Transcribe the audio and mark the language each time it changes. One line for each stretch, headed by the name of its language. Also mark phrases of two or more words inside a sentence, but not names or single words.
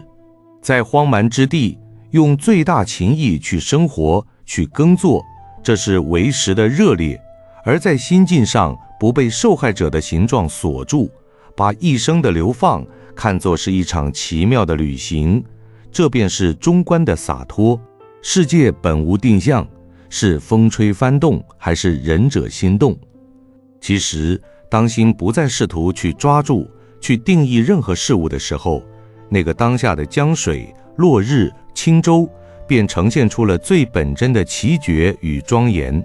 Chinese: 在荒蠻之地，用最大情意去生活，去耕作，這是為時的熱烈；而在心境上，不被受害者的形狀鎖住，把一生的流放看作是一場奇妙的旅行，這便是中觀的灑脫。世界本無定向，是風吹翻動，還是仁者心動？其實，當心不再試圖去抓住、去定義任何事物的時候，那個當下的江水、落日、輕舟，便呈現出了最本真的奇絕與莊嚴。